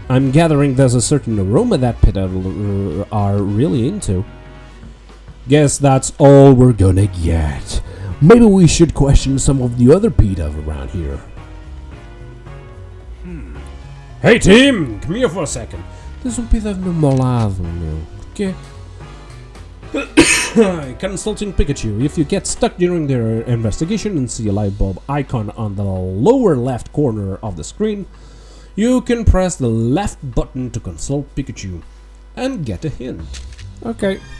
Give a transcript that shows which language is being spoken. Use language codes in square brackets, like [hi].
[en] I'm gathering there's a certain aroma that Pidove are really into. Guess that's all we're gonna get. Maybe we should question some of the other Pidove around here. Hey Tim, come here for a second. [pt] There's Pidove no meu lado, meu. Porquê? [en] Consulting Pikachu. If you get stuck during their investigation and see a light bulb icon on the lower left corner of the screen, you can press the left button to consult Pikachu and get a hint. Okay.